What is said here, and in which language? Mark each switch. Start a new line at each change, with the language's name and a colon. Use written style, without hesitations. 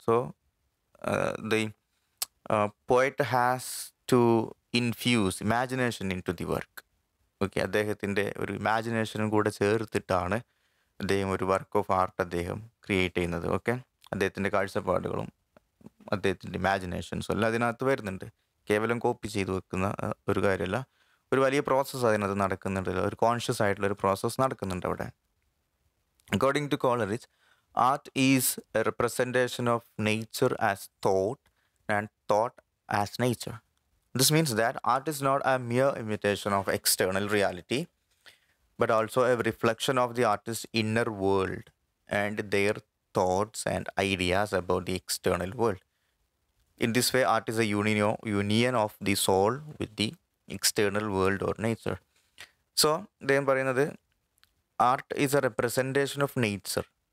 English: So the poet has to infuse imagination into the work.
Malayalam: Okay, അദ്ദേഹത്തിൻ്റെ ഒരു ഇമാജിനേഷനും കൂടെ ചേർത്തിട്ടാണ് അദ്ദേഹം ഒരു
English: work of art
Malayalam: അദ്ദേഹം ക്രിയേറ്റ് ചെയ്യുന്നത്. ഓക്കെ, അദ്ദേഹത്തിൻ്റെ കാഴ്ചപ്പാടുകളും അദ്ദേഹത്തിൻ്റെ ഇമാജിനേഷൻസും എല്ലാം അതിനകത്ത് വരുന്നുണ്ട്. കേവലം കോപ്പി ചെയ്ത് വെക്കുന്ന ഒരു കാര്യമല്ല, ഒരു വലിയ പ്രോസസ്സ് അതിനകത്ത് നടക്കുന്നുണ്ട്, ഒരു കോൺഷ്യസ് ആയിട്ടുള്ള ഒരു പ്രോസസ്സ് നടക്കുന്നുണ്ട് അവിടെ.
English: According to Coleridge, art is a representation of nature as thought and thought as nature. This means that art is not a mere imitation of external reality, but also a reflection of the artist's inner world and their thoughts and ideas about the external world. In this way, art is a union of the soul with the external world or nature. So,
Malayalam: അദ്ദേഹം പറയുന്നത്
English: Art is a representation of nature.